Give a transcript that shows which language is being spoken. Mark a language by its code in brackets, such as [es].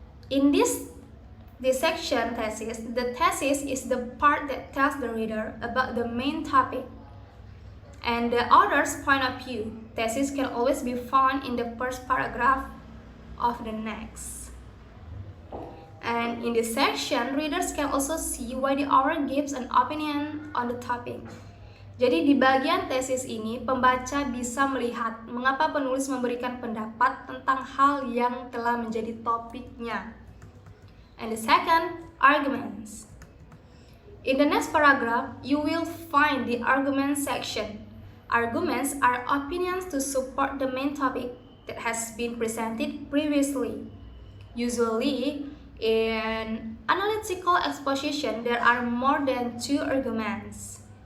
[en] In this section thesis, the thesis is the part that tells the reader about the main topic and the author's point of view. Thesis can always be found in the first paragraph of the next. And in this section, readers can also see why the author gives an opinion on the topic. [id] Jadi di bagian tesis ini, pembaca bisa melihat mengapa penulis memberikan pendapat tentang hal yang telah menjadi topiknya. [en] And the second, arguments. In the next paragraph, you will find the argument section. Arguments are opinions to support the main topic that has been presented previously. Usually, in analytical exposition, there are more than 2 arguments.